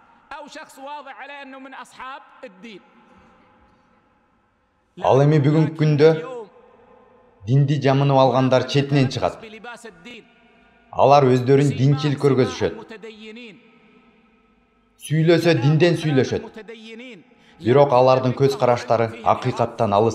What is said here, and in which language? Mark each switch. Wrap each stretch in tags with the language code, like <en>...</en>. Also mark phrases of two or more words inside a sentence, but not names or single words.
<ar>أو شخص واضح عليه أنه من أصحاب الدين.</ar> <ky>Ал эми бүгүнкү күндө динди жамынып алгандар четинен чыгат. Алар өздөрүн динчил көргөзүшөт. Сүйлөсө динден сүйлөшөт. Бирок алардын көз караштары акыйкаттан алыс.</ky>